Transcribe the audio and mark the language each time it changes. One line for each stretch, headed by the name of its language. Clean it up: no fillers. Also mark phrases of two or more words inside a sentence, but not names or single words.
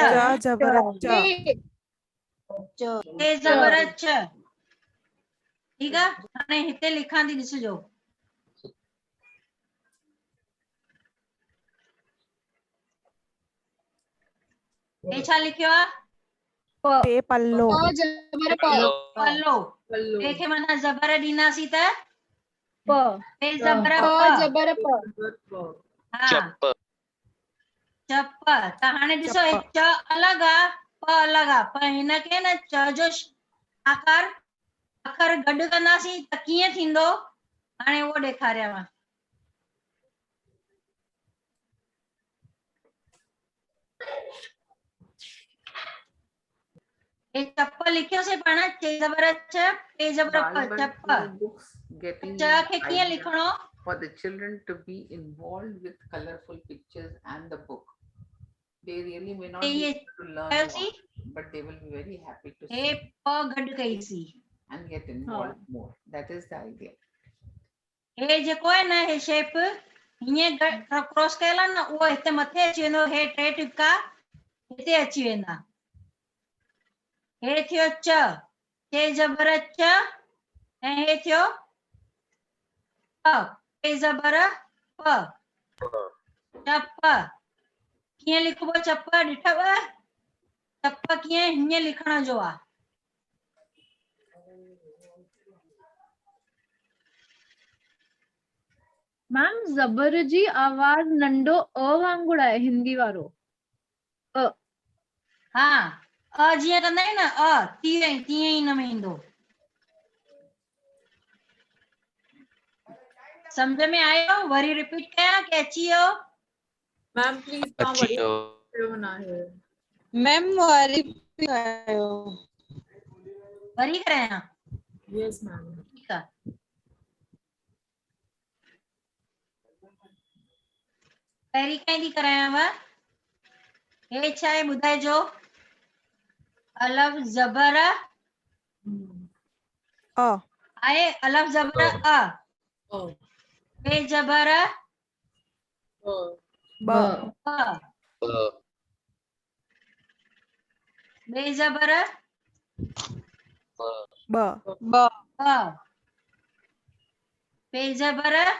Sindhi: जबर च, चे जबर च, ठीक आहे। हाणे हिते लिखां थी ॾिसिजो, हे छा लिखियो आहे? पे पल्लो, पल्लो। पल्लो, टे खे मथां जबर ॾींदासीं त पे जबर प, प, जबर प, हा चप। त हाणे ॾिसो हे च अलॻि आहे, प अलॻि आहे, पर हिनखे न च जो आकार अखर गॾु कंदासीं त कीअं थींदो, हाणे उहो ॾेखारियांव। हे चप लिखियोसीं पाण, चे जबर च, पे जबर प, Balban चप।
English: books getting
Sindhi: च खे कीअं
English: idea
Sindhi: लिखणो?
English: for the children to be involved with colorful pictures and the book. They really may not be
Sindhi: ये
English: able to learn
Sindhi: कयोसीं,
English: more, but they will be very happy to
Sindhi: हे
English: see
Sindhi: प गॾु कईसीं।
English: and get involved more. That is the idea.
Sindhi: हे जेको आहे न, हे शेप हीअं क्रॉस कयल आहे न, उहो हिते मथे अची वेंदो, हे टे टिका हिते अची वेंदा। हे थियो च, चे जबर च, ऐं हे थियो प, पे जबर प, चप। कीअं लिखबो चप ॾिठव? चप कीअं हीअं लिखण जो आहे। मैम जबर जी आवाज नंढो अ वांगुरु आहे, हिंदी वारो अ। हा, अ जीअं कंदा आहियूं न, अ तीअं ई हिन में ईंदो। सम्झ में आयो? वरी रिपीट कयां कि अची वियो?
English: ma'am please
Sindhi: तव्हां वरी कयो न आहे। मैम वरी आयो, वरी करायां?
English: yes ma'am.
Sindhi: ठीकु आहे। पहिरीं खां थी करायांव। हे छा आहे ॿुधाइजो? अलफ जबर अ, आहे, अलफ जबर अ, बे जबर ब, ब, बे जबर ब, ब, ब, पे जबर